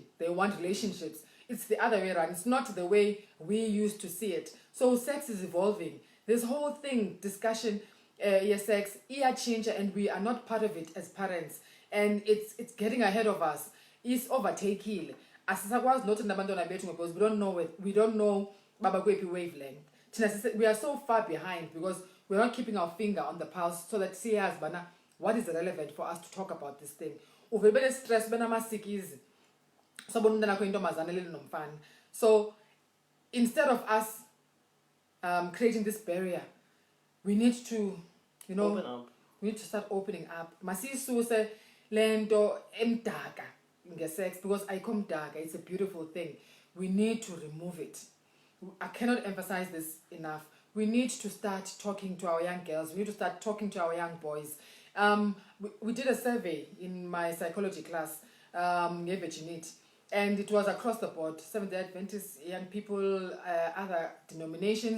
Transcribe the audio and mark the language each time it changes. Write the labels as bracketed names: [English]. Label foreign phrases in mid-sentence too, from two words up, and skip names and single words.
[English] They want relationships. It's the other way around. It's not the way we used to see it. So sex is evolving. This whole discussion, sex, change, and we are not part of it as parents. And it's getting ahead of us. It's overtaking. [Xhosa] Asisakwazi not nabantwana bethu [English] because we don't know [Xhosa] baba kwephi wavelength. [English] We are so far behind because we're not keeping our finger on the pulse so that [Xhosa] siyazi bana [English] what is relevant for us to talk about this thing. [Xhosa] Uvele stress benamasikizi. [English] So instead of us creating this barrier, we need to, open up. We need to start opening up. [Xhosa] Masisuse lento emdaka ngesex because ayikho [English] it's a beautiful thing. We need to remove it. I cannot emphasize this enough. We need to start talking to our young girls. We need to start talking to our young boys. We did a survey in my psychology class, virginity. And it was across the board, Seventh-day Adventists, young people, other denominations.